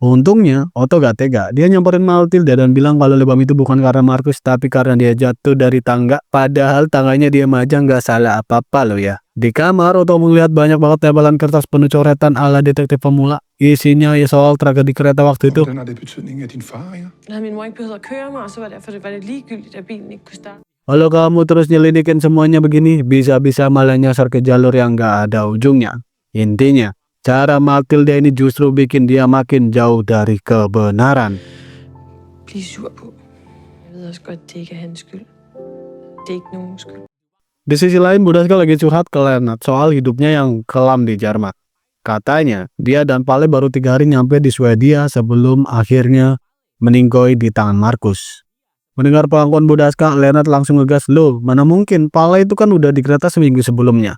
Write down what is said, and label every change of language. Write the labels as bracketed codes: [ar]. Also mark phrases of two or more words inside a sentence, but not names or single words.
[id] Untungnya, Otto gak tega. Dia nyamperin Matilda dan bilang kalau lebam itu bukan karena Markus, tapi karena dia jatuh dari tangga. Padahal tangganya dia aja nggak salah apa-apa loh ya. Di kamar, Otto melihat banyak banget tebalan kertas penuh coretan ala detektif pemula. Isinya ya soal tragedi kereta waktu itu. [da] Hvordan har det betydning, at din far ringer? Havde min mor ikke behøvet at køre mig, og så var det ligegyldigt, at bilen ikke kunne starte. [id] Kalau kamu terus nyelidikin semuanya begini, bisa-bisa malah nyasar ke jalur yang gak ada ujungnya. Intinya, cara Matilda ini justru bikin dia makin jauh dari kebenaran. [da] Blive sur på. Jeg ved også godt, det ikke er hans skyld. Det er ikke nogens skyld. [id] Di sisi lain, Budaska lagi curhat ke Lennart soal hidupnya yang kelam di Jerman. Katanya, dia dan Pale baru 3 hari nyampe di Swedia sebelum akhirnya meninggoy di tangan Markus. Mendengar pengakuan Budaska, Lennart langsung ngegas, loh mana mungkin, Pale itu kan udah di kereta seminggu sebelumnya.